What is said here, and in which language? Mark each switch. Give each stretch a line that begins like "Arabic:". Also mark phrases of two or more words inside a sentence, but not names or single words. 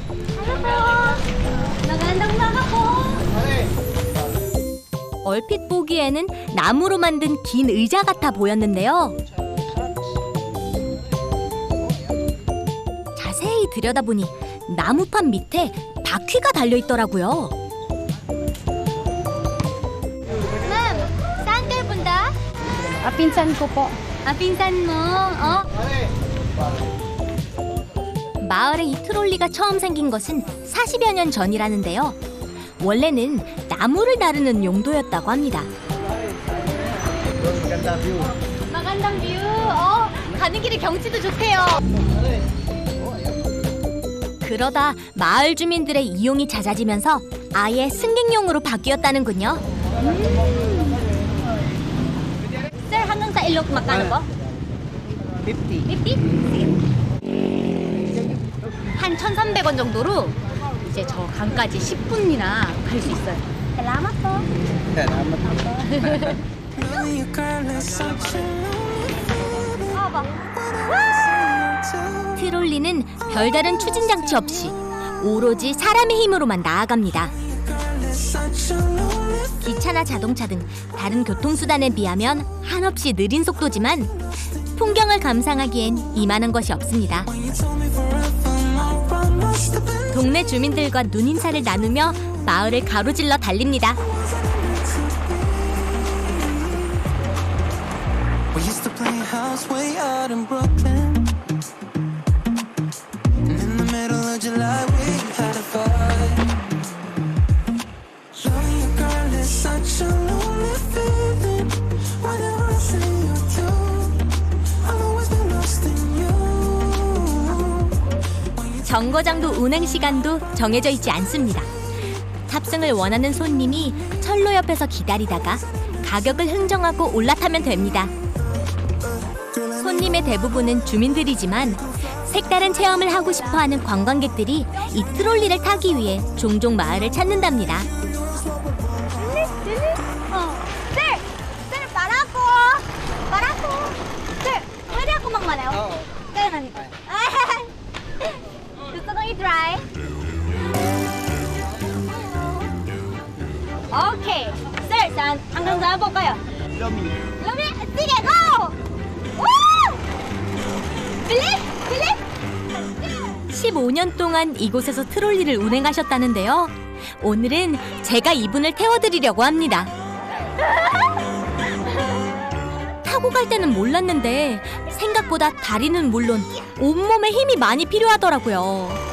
Korean: 얼핏 보기에는 나무로 만든 긴 의자 같아 보였는데요. 자세히 들여다보니 나무판 밑에 바퀴가 달려 있더라고요.
Filipino: Saan kayo punta? Pinsan ko po. Pinsan mo?
Korean: 마을에 이 트롤리가 처음 생긴 것은 40여 년 전이라는데요. 원래는 나무를 나르는 용도였다고 합니다.
Filipino: Magandang view.
Korean: 가는 길에 경치도 좋대요. 그러다 마을 주민들의 이용이 잦아지면서 아예 승객용으로 바뀌었다는군요.
Filipino: Sir, hanggang sa ilog magkano po? 50. 50? Sige.
Korean: 한 1,300원 정도로 이제 저 강까지 10분이나 갈 수 있어요.
Filipino: Salamat po.
Korean: 트롤리는 별다른 추진 장치 없이 오로지 사람의 힘으로만 나아갑니다. 기차나 자동차 등 다른 교통수단에 비하면 한없이 느린 속도지만 풍경을 감상하기엔 이만한 것이 없습니다. 동네 주민들과 눈인사를 나누며 마을을 가로질러 달립니다.
English: We used to play house way out in Brooklyn. And in the middle of July we had a fight. Loving you, girl, is such a lonely feeling. Whenever I see you too, I've always been lost in you.
Korean: 정거장도 운행 시간도 정해져 있지 않습니다. 탑승을 원하는 손님이 철로 옆에서 기다리다가 가격을 흥정하고 올라타면 됩니다. 손님의 대부분은 주민들이지만 색다른 체험을 하고 싶어하는 관광객들이 이 트롤리를 타기 위해 종종 마을을 찾는답니다.
Filipino: Sir! Sir, para ako! Sir, pwede ako magmanaw? Kaya nandito. Gusto kong i-try? Okay. Sir, hanggang saan po kayo? Lumi. Sige, go! Woo!
Korean: 15년 동안 이곳에서 트롤리를 운행하셨다는데요. 오늘은 제가 이분을 태워드리려고 합니다. 타고 갈 때는 몰랐는데 생각보다 다리는 물론 온몸에 힘이 많이 필요하더라고요.